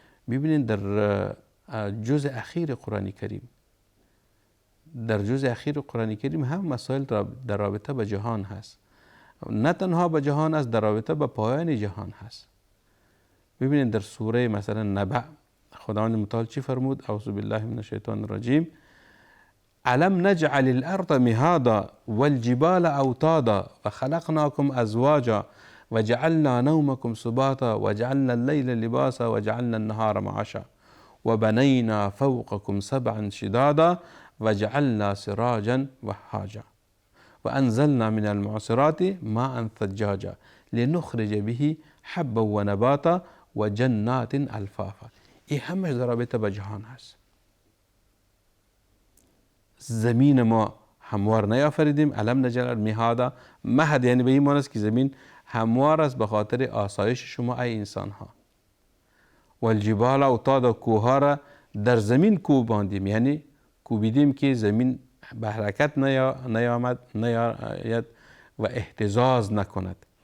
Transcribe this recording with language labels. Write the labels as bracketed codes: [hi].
[fa] ببینید در جزء اخیر قرآن کریم، در جزء اخیر قرآن کریم هم مسائل در رابطه با جهان هست. نه تنها با جهان است، در رابطه با پایان جهان هست. ببینید در سوره مثلا نبع خداوند متعال چی فرمود؟ [ar] اعوذ بالله من الشیطان الرجیم. الم نجعل الارض مهادا والجبال اوتادا وخلقناكم ازواجا وجعلنا نومكم سباتا وجعلنا الليل لباسا وجعلنا النهار معاشا وبنينا فوقكم سبعا شدادا وجعلنا سراجا وهاجا وانزلنا من المعصرات ماء ثجاجا لنخرج به حبا ونباتا وجنات الفافا. [fa] این همش در رابطه با جهان هست. زمین ما هموار نیافریدیم. علم نجعل مهادا، مهد یعنی به این معنی است که زمین هموار است به خاطر آسایش شما ای انسان ها. والجبال اوتادا، کوه ها را در زمین کوباندیم، یعنی کوبیدیم که زمین به حرکت نیاید و اهتزاز نکند.